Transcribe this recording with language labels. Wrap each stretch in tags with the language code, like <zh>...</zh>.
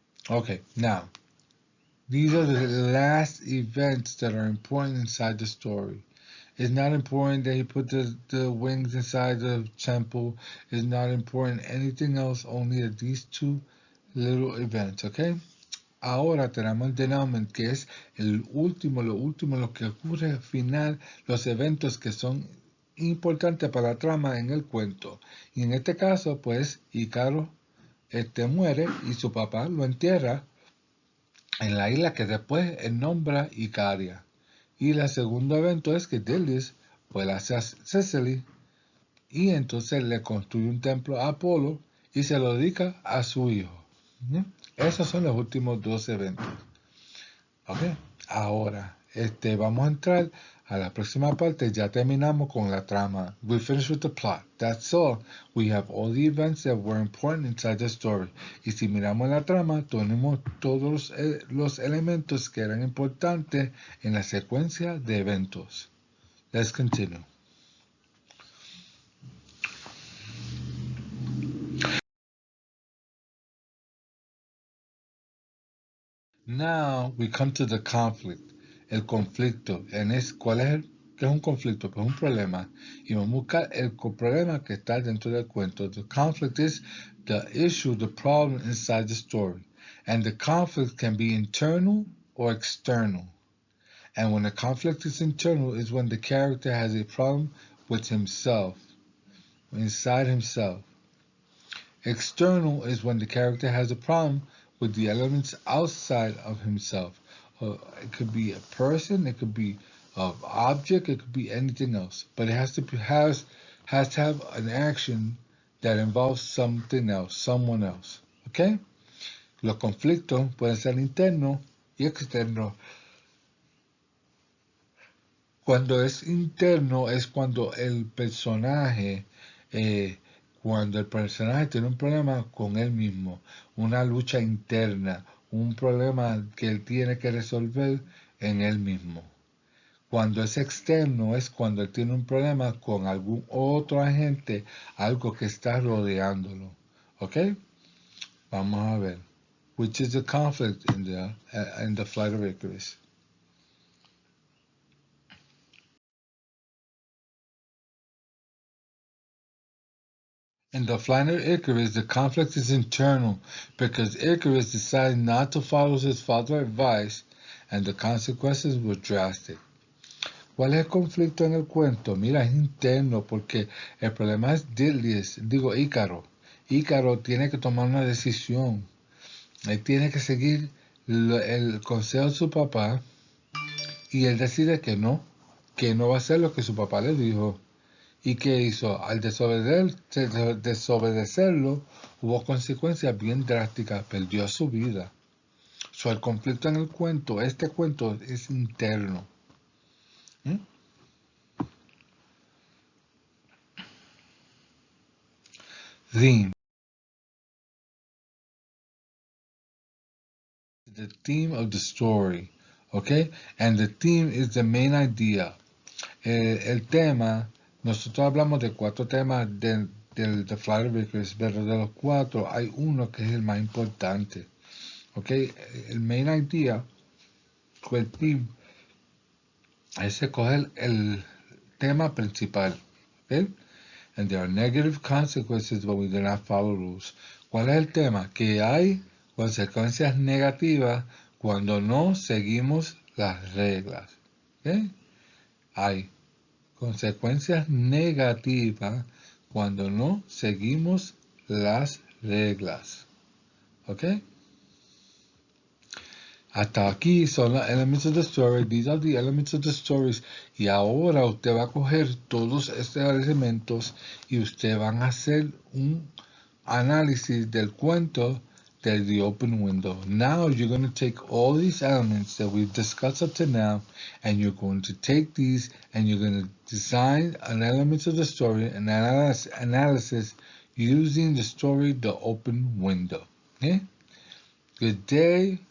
<en>Okay, now, these are the last events that are important inside the story. It's not important that he put the wings inside the temple. It's not important anything else, only that these two little events, okay?</en> <es>Ahora tenemos el denouement, que es lo último, lo que ocurre al final, los eventos que son importantes para la trama en el cuento. Y en este caso, pues, Ícaro muere y su papá lo entierra en la isla que después él nombra Icaria. Y el segundo evento es que Delius vuela hacia Sicily y entonces le construye un templo a Apolo y se lo dedica a su hijo. Esos son los últimos dos eventos. Okay. Ahora, vamos a entrar a la próxima parte. Ya terminamos con la trama.</es> <en>We finished with the plot. That's all. We have all the events that were important inside the story.</en> <es>Y si miramos la trama, tenemos todos los elementos que eran importantes en la secuencia de eventos.</es> <en>Let's continue. Now we come to the conflict.</en> <es>El conflicto. ¿Qué es un conflicto? Pues un problema. Y vamos a buscar el problema que está dentro del cuento.</es> <en>The conflict is the issue, the problem inside the story. And the conflict can be internal or external. And when the conflict is internal is when the character has a problem with himself, inside himself. External is when the character has a problem with the elements outside of himself. It could be a person, it could be an object, it could be anything else. But it has to have an action that involves something else, someone else. Okay?</en> <es>Los conflictos pueden ser internos y externos. Cuando es interno es cuando el personaje tiene un problema con él mismo, una lucha interna, un problema que él tiene que resolver en él mismo. Cuando es externo es cuando él tiene un problema con algún otro agente, algo que está rodeándolo. ¿Ok? Vamos a ver.</es> <en>Which is the conflict in the Flight of Icarus. In the Flight of Icarus, the conflict is internal because Icarus decided not to follow his father's advice and the consequences were drastic.</en> <es>¿Cuál es el conflicto en el cuento? Mira, es interno porque el problema es Ícaro. Ícaro tiene que tomar una decisión. Él tiene que seguir el consejo de su papá y él decide que no va a hacer lo que su papá le dijo. ¿Y qué hizo? Al desobedecerlo, hubo consecuencias bien drásticas, perdió su vida. El conflicto en el cuento, este cuento es interno.</es> <en>Theme. The theme of the story, okay? And the theme is the main idea.</en> <es>El tema, nosotros hablamos de 4 temas del Flight of Icarus, pero de los 4 hay uno que es el más importante. ¿Ok? El main idea, o el theme, es escoger el tema principal. ¿Ok?</es> <en>And there are negative consequences when we do not follow rules.</en> <es>¿Cuál es el tema? Que hay consecuencias negativas cuando no seguimos las reglas. ¿Ok? Hay consecuencias negativas cuando no seguimos las reglas. ¿Ok? Hasta aquí son los</es> <en>elements of the story. These are the elements of the stories.</en> <es>Y ahora usted va a coger todos estos elementos y usted van a hacer un análisis del cuento de The Open Window.</es> <en>Now you're going to take all these elements that we've discussed up to now and you're going to take these and you're going to design an element of the story, an analysis using the story The Open Window. Okay? Good day.</en>